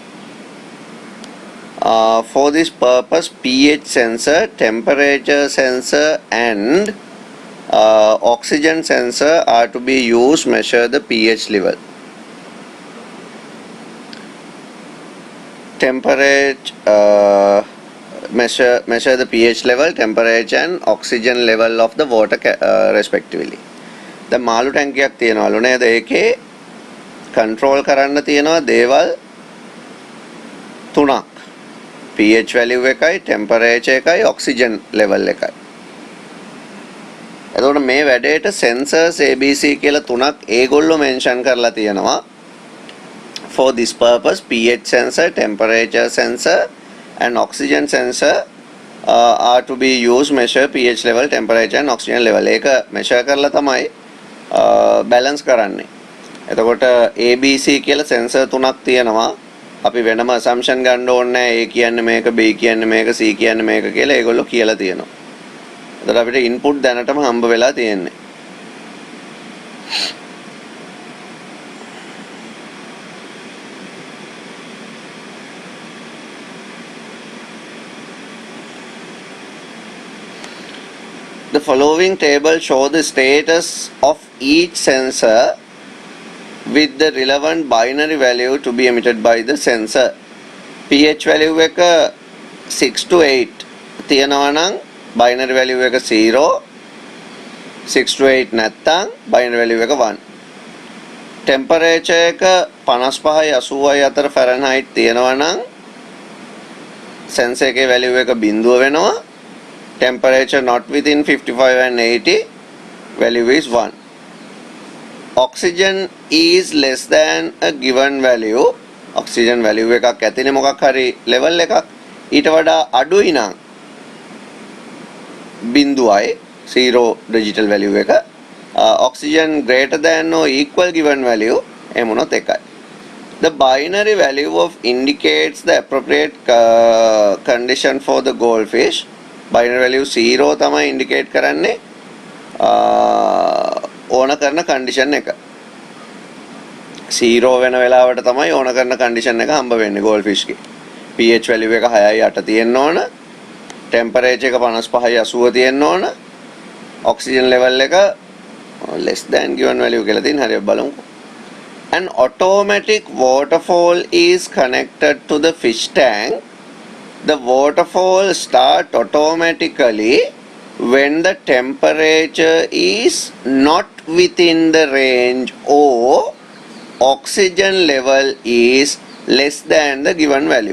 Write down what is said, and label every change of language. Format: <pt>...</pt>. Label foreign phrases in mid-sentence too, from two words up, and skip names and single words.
<en>For this purpose, pH sensor, temperature sensor, and oxygen sensor are to be used to measure the pH level. Measure the pH level, temperature, and oxygen level of the water respectively.</en> <si>The මාළු ටැංකියක් තියනවලු නේද? ඒකේ control කරන්න තියෙනවා දේවල් තුනක්.</si> <en>pH value</en> <si>එකයි, temperature එකයි,</si> <en>oxygen level</en> <si>එකයි. එතකොට මේ වැඩේට sensors ABC කියලා තුනක් ඒගොල්ලෝ mention කරලා තියෙනවා.</si> <en>For this purpose, pH sensor, temperature sensor, and oxygen sensor are to be used to measure pH level, temperature, and oxygen level.</en> <si>ඒක measure කරලා තමයි balance කරන්නේ. එතකොට ABC කියලා sensor තුනක් තියෙනවා. අපි වෙනම assumption ගන්න ඕනේ නැහැ. A කියන්නේ මේක, B කියන්නේ මේක, C කියන්නේ මේක කියලා ඒගොල්ලෝ කියලා තියෙනවා. එතකොට අපිට input දැනටම හම්බ වෙලා තියෙන්නේ.</si> <en>The following table show the status of each sensor with the relevant binary value to be emitted by the sensor. pH value</en> <si>එක 6 to 8 තියෙනවා නම්</si> <en>binary value</en> <si>එක 0, 6 to 8 නැත්නම්</si> <en>binary value</en> <si>එක 1. temperature එක 55යි 80යි අතර Fahrenheit තියෙනවා නම් sensor එකේ value එක බිඳුව වෙනවා.</si> <en>Temperature not within 55 and 80, value is 1. Oxygen is less than a given value.</en> <si>Oxygen value එකක් ඇතිනේ මොකක් හරි level එකක්. ඊට වඩා අඩුයි නම් බිඳුවයි 0</si> <en>digital value</en> <si>එක.</si> <en>Oxygen greater than or equal given value එමුණොත් එකයි. The binary value of indicates the appropriate condition for the goldfish. Binary value</en> <si>0 තමයි indicate කරන්නේ ඕන කරන condition එක. 0 වෙන වෙලාවට තමයි ඕන කරන condition එක හම්බ වෙන්නේ goldfish ගේ.</si> <en>pH value</en> <si>එක 6යි 8 තියෙන්න ඕන. temperature එක 55යි 80 තියෙන්න ඕන.</si> <en>oxygen level</en> <si>එක</si> <en>less than given value</en> <si>කියලා තියෙන හරියට බලමුකෝ.</si> <en>An automatic waterfall is connected to the fish tank. The waterfall starts automatically when the temperature is not within the range or oxygen level is less than the given value.</en>